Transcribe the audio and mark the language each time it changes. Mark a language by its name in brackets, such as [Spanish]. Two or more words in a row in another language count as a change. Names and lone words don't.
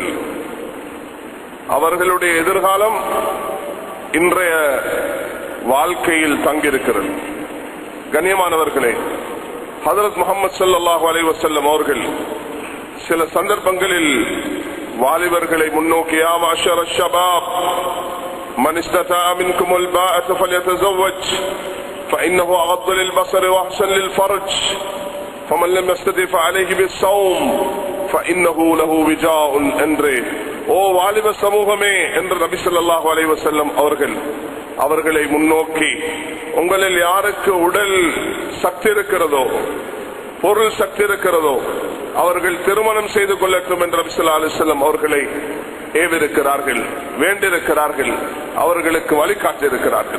[Tamil] அவர்களுடைய எதிர்காலம் இன்றைய வாழ்க்கையில் தங்கியிருக்கிறது. கண்ணியமானவர்களே, ஹஜ்ரத் முஹம்மது [Arabic] صلى الله عليه وسلم [Tamil] அவர்கள் சில சந்தர்ப்பங்களில் வாலிபர்களை முன்னோக்கி, [Arabic] يا معشر الشباب من استطاع منكم الباءة فليتزوج فإنه أغض للبصر وأحسن للفرج فمن لم يستطع فعليه بالصوم فإنه له وجاء [Tamil] என்று ஓ வாலிப சமூகமே என்று நபி [Arabic] صلى الله عليه وسلم [Tamil] அவர்களை முன்னோக்கி, உங்களில் யாருக்கு உடல் சக்தி இருக்கிறதோ, பொருள் சக்தி இருக்கிறதோ, அவர்கள் திருமணம் செய்து கொள்ளட்டும் என்று நபி [Arabic] صلى الله عليه وسلم [Tamil] அவர்களை ஏவிருக்கிறார்கள், வேண்டியிருக்கிறார்கள், அவர்களுக்கு வழிகாட்டியிருக்கிறார்கள்.